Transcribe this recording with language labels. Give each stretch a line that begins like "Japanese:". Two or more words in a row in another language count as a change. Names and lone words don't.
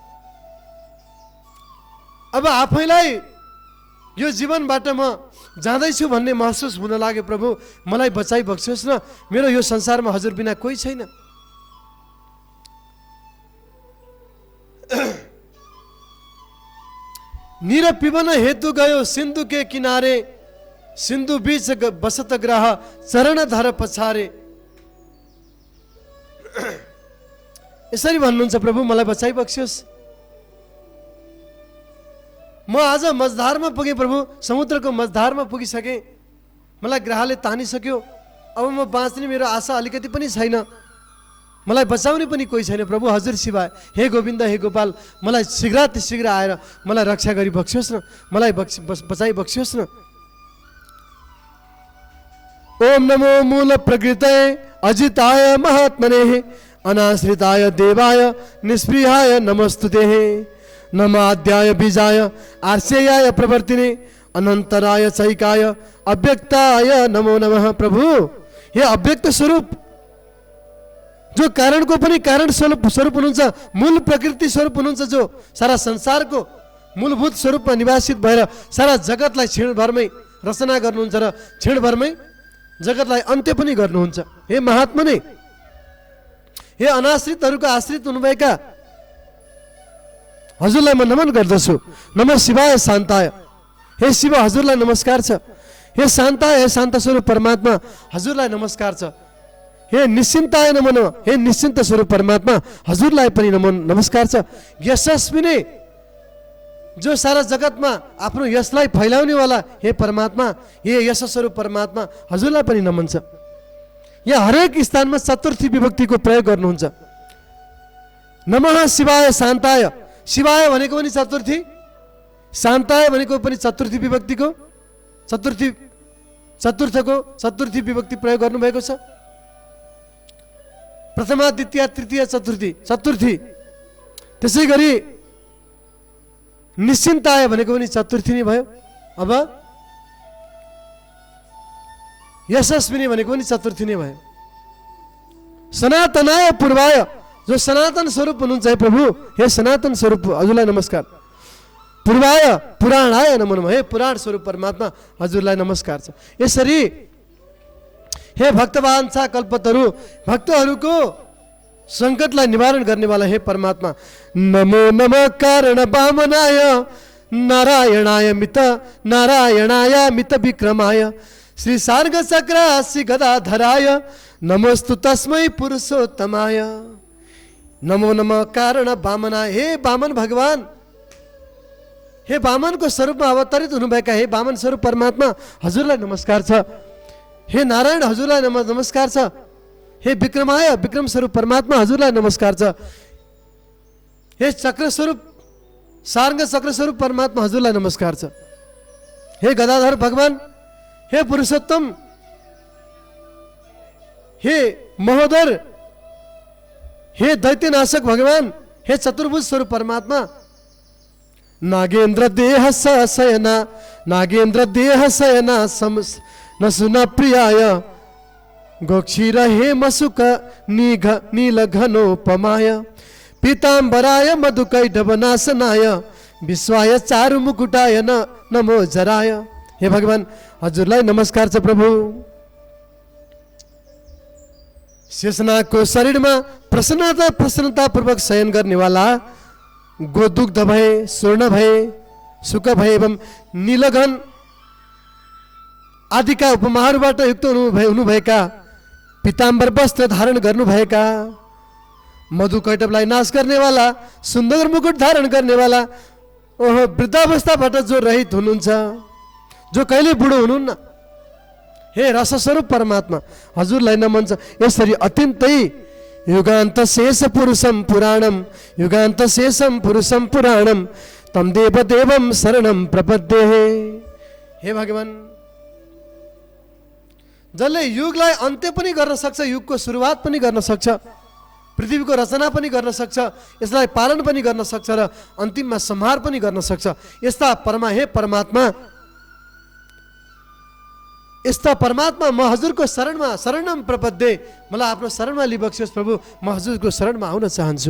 Nepali: अब आफैलाई यो जीवनबाट म जाँदैछु भन्ने महसुस हुन लाग्यो। प्रभु मलाई बचाइ बक्सियोस् न, मेरो यो संसारमा हजुर बिना कोही छैन।
Hindi: निर पिबन हेतु गयो सिन्धु के किनारे, सिन्धु बीच बसत ग्रह चरण धर पछारे।
Nepali: यसरी भन्नुहुन्छ प्रभु मलाई बचाइ बक्सियोस्। म आज मझधारमा पुगेँ प्रभु, समुद्रको मझधारमा पुगिसकेँ, मलाई ग्रहले तानिसक्यो। अब म बाँच्ने मेरो आशा अलिकति पनि छैन, मलाई बचाउने पनि कोही छैन प्रभु हजुर सिवाय। हे गोविन्द हे गोपाल मलाई शीघ्र आएर मलाई रक्षा गरी बक्सियोस् न, मलाई बचाइ बक्सियोस् न।
Sanskrit: ओम नमो मूल प्रकृते अजिताय महात्मने अनाश्रिताय देवाय निष्प्रियाय नमस्तुते। नमाद्याय बीजाय आर्षेयाय प्रवर्तिने अनन्तराय चैकाय अव्यक्ताय नमो नमः।
Nepali: प्रभु हे अव्यक्त स्वरूप, जो कारणको पनि कारण स्वरूप हुनुहुन्छ, मूल प्रकृति स्वरूप हुनुहुन्छ, जो सारा संसारको मूलभूत स्वरूपमा निवासित भएर सारा जगतलाई क्षणभरमै रचना गर्नुहुन्छ र क्षणभरमै जगतलाई अन्त्य पनि गर्नुहुन्छ। हे महात्मा नै, हे अनाश्रितहरूको आश्रित हुनुभएका हजुरलाई म नमन गर्दछु।
Sanskrit: नमः शिवाय शान्ताय।
Nepali: हे शिव हजुरलाई नमस्कार छ। हे शान्ताय, हे शान्त स्वरूप परमात्मा हजुरलाई नमस्कार छ। हे
Sanskrit: निश्चिन्ताय नमो नमः,
Nepali: हे निश्चिन्त स्वरूप परमात्मा हजुरलाई पनि नमस्कार छ। यशस्वी नै, जो सारा जगतमा आफ्नो यशलाई फैलाउनेवाला हे परमात्मा, हे यश स्वरूप परमात्मा हजुरलाई पनि नमन छ। यहाँ हरेक स्थानमा चतुर्थी विभक्तिको प्रयोग गर्नुहुन्छ।
Sanskrit: नमः शिवाय शान्ताय,
Nepali: शिवाय भनेको पनि चतुर्थी, शान्ताय भनेको पनि चतुर्थी विभक्तिको चतुर्थी विभक्ति प्रयोग गर्नुभएको छ। प्रथमा द्वितीय तृतीय चतुर्थी। त्यसै गरी निश्चिन्ताय भनेको पनि चतुर्थी नै भयो। अब यशस्विनी भनेको पनि चतुर्थी नै भयो।
Sanskrit: सनातनाय पूर्वाय,
Nepali: जो सनातन स्वरूप हुनुहुन्छ हे प्रभु, हे सनातन स्वरूप हजुरलाई नमस्कार।
Sanskrit: पूर्वाय पुराणाय नमो नमः।
Nepali: हे पुराण स्वरूप परमात्मा हजुरलाई नमस्कार छ। यसरी हे भक्तवाञ्छा कल्पतरु भक्तहरूको सङ्कटलाई निवारण गर्नेवाला हे परमात्मा
Sanskrit: नमो नमः कारण वामनाय नारायणाय मित विक्रमाय श्री सार्ग चक्र श्री गदाधराय नमोस्तु तस्मै पुरुषोत्तमाय। नमो नमः कारण वामनाय
Nepali: हे वामन भगवान, हे वामनको स्वरूपमा अवतरित हुनुभएका हे वामन स्वरूप परमात्मा हजुरलाई नमस्कार छ। हे नारायण हजुरलाई नमस्कार छ। हे विक्रमाय विक्रम स्वरूप परमात्मा हजुरलाई नमस्कार छ। हे चक्र स्वरूप सार्ग चक्र स्वरूप परमात्मा हजुरलाई नमस्कार छ। हे गदाधर भगवान, हे पुरुषोत्तम, हे महोदर, हे दैत्यनाशक भगवान, हे चतुर्भुज स्वरूप परमात्मा
Sanskrit: नागेन्द्र देह शयना नागेन्द्र देह शयना नसुना प्रियाय गोक्षीर हे मसुक नील घनोपमाय पीताम्बराय मधुकैटभनाशनाय विश्वाय चारु मुकुटाय नमो जराय।
Nepali: हे भगवान हजुरलाई नमस्कार छ। प्रभु शेषनागको शरीरमा प्रसन्नतापूर्वक शयन गर्नेवाला गोदुग्ध भए स्वर्ण भए सुख भए एवं नीलघन आदिका उपमाहरूबाट युक्त हुनुभएका पीताम्बर वस्त्र धारण गर्नुभएका मधुकैटभलाई नाश गर्नेवाला सुन्दर मुकुट धारण गर्नेवाला ओहो वृद्धावस्थाबाट जो रहित हुनुहुन्छ, जो कहिले बुढो हुनुहुन्न, हे रसस्वरूप परमात्मा हजुरलाई नमन छ। यसरी अत्यन्तै
Sanskrit: युगान्त शेष पुरुषम पुराणम युगान्त शेषम पुरुषम पुराणम तम देव देवम शरणम प्रपद्ये।
Nepali: हे भगवान जसले युगलाई अन्त्य पनि गर्न सक्छ, युगको सुरुवात पनि गर्न सक्छ, पृथ्वीको रचना पनि गर्न सक्छ, यसलाई पालन पनि गर्न सक्छ र अन्तिममा संहार पनि गर्न सक्छ, यस्ता हे परमात्मा यस्ता परमात्मा म हजुरको शरणमा
Sanskrit: शरणम प्रपद्ये,
Nepali: मलाई आफ्नो शरणमा लिबक्सियोस् प्रभु, म हजुरको शरणमा आउन चाहन्छु।